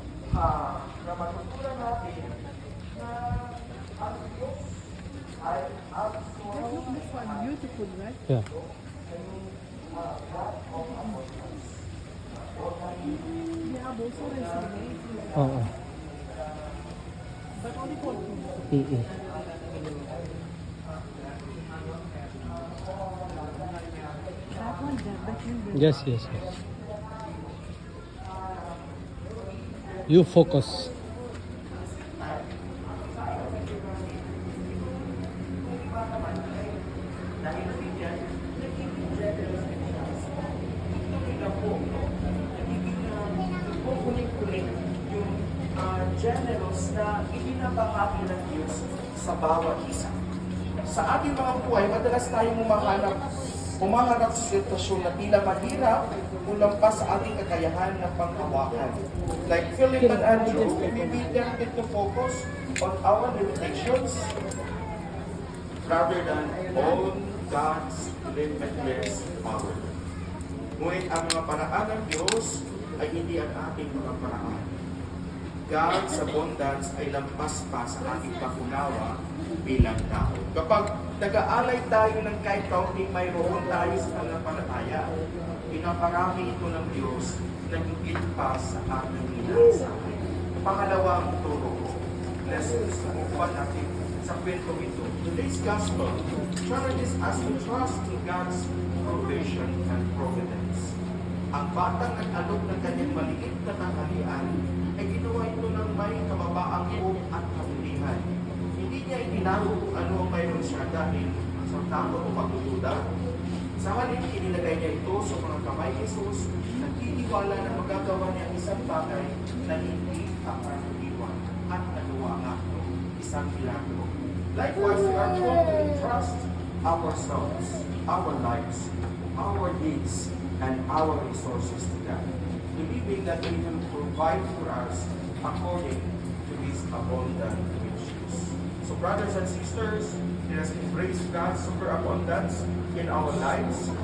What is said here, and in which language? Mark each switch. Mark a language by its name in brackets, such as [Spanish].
[Filipino] Na matutunan natin na ang Diyos ay [English] Look, this one, beautiful, right? Yeah. Yeah, also recently. Oh. But only for two. Mm-mm. That one, that candle. Yes. You focus. [Filipino] generous na ibinabahagi ng Diyos sa bawat isa. Sa ating mga buhay, madalas tayong umaharap sa sitwasyon na tila mahirap o lampas sa ating kakayahan ng panghawakan. [English] Like Philip and Andrew, we be tempted to focus on our limitations rather than on God's limitless power. [Filipino] Ngunit ang mga paraan ng Diyos ay hindi ang ating mga paraan. [English] God's abundance [Filipino] ay lampas pa sa ating pakunawa bilang tao. Kapag nag-aalay tayo ng kahit kaunting mayroon tayo sa pananampalataya, pinaparami ito ng Diyos na higit pa sa ating inaasahan. Pangalawang turo ko, lessons na kukuha natin sa kwento ito. [English] Today's gospel challenges us to trust in God's provision and providence. [Filipino] Ang batang nag-alok ng kanyang maliit na tanghalian ay ginawa ito ng may kababaang loob at kabulihan. Hindi niya itinago kung ano ang mayroon siya dahil sa takot o pagdududa. Sa halip, inilagay niya ito sa mga kamay ni Jesus, nagtitiwala na magagawa niya isang bagay na hindi kakaraniwan at nagawa nga isang milagro. [English] Likewise, we are told to entrust ourselves, our lives, our needs, and our resources to God. believing that He will provide for us according to His abundant riches. So brothers and sisters, let us embrace God's superabundance in our lives.